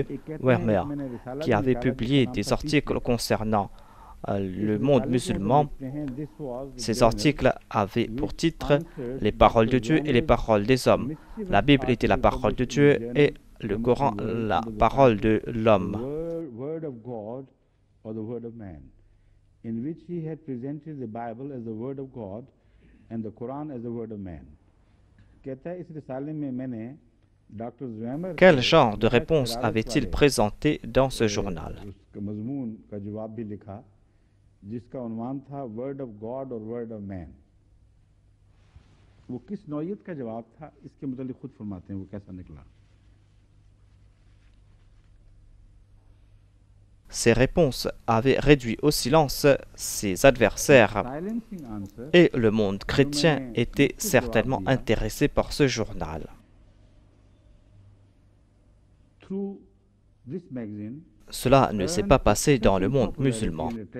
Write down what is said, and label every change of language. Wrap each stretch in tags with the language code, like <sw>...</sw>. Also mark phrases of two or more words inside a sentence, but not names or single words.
<fr>Wermer, qui avait publié des articles concernant le monde musulman. Ces articles avaient pour titre « Les paroles de Dieu et les paroles des hommes ». La Bible était la parole de Dieu et le Coran la parole de l'homme.</fr> <en>In which he had presented the Bible as the word of God and the Quran as the word of man.</en> <ur>کہتا ہے اس رسالے میں میں نے ڈاکٹر زویمر</ur> <fr>Quel genre de réponse avait-il présenté dans ce journal?</fr> <ur>اس کا مضمون کا جواب بھی لکھا جس کا عنوان تھا Word of God or Word of Man. وہ کس نوعیت کا جواب تھا اس کے متعلق خود فرماتے ہیں وہ کیسا نکلا.</ur> <fr>Ces réponses avaient réduit au silence ses adversaires et le monde chrétien était certainement intéressé par ce journal. Cela ne s'est pas passé dans le monde musulman.</fr>